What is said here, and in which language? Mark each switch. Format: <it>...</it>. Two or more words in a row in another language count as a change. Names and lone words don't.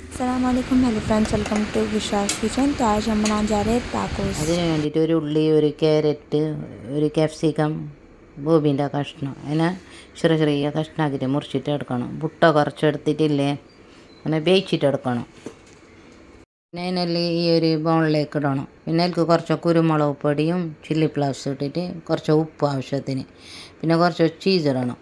<hi>अस्सलामुअलैकुम</hi> <en>hello friends, welcome to Vishas Kitchen.</en> <hi>तो आज हम बनाने जा रहे हैं टाकोस।</hi> <ml>അതിന് വേണ്ടിയിട്ട് ഒരു ഉള്ളി, ഒരു ക്യാരറ്റ്, ഒരു ക്യാപ്സിക്കം, ബോബീൻ്റെ കഷ്ണം അതിനെ ചെറിയ ചെറിയ കഷ്ണമാക്കിയിട്ട് മുറിച്ചിട്ട് എടുക്കണം. മുട്ട കുറച്ചെടുത്തിട്ടില്ലേ അങ്ങനെ വേവിച്ചിട്ട് എടുക്കണം. പിന്നെ അതിനെല്ലാം ഈ ഒരു ബൗളിലേക്ക് ഇടണം. പിന്നെ അതിലേക്ക് കുറച്ച് കുരുമുളക് പൊടിയും</ml> <en>chilli flowers</en> <ml>ഇട്ടിട്ട് കുറച്ച് ഉപ്പ് ആവശ്യത്തിന്, പിന്നെ കുറച്ച് ചീസ് ഇടണം.</ml>